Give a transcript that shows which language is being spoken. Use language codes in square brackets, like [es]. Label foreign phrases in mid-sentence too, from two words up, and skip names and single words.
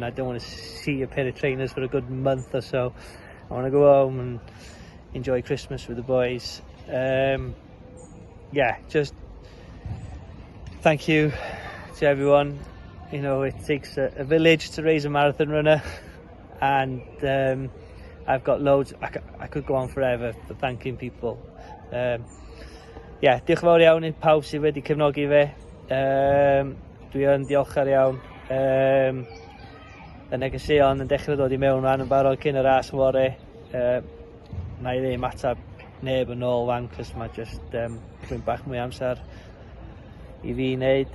[en] I don't want to see a pair of trainers for a good month or so. I want to go home and enjoy Christmas with the boys. Just thank you to everyone. It takes a village to raise a marathon runner, and I've got loads. I could go on forever for thanking people. [cy] Diolch yn fawr iawn i pawb sydd wedi cefnogi fe. Dwi yn diolchgar iawn. Y negeseuon yn dechrau dod i mewn rhan yn barod cyn y ras fory. Na i ddim atab neb yn ôl fan, cos mae just rhywun bach mwy amser i fi wneud.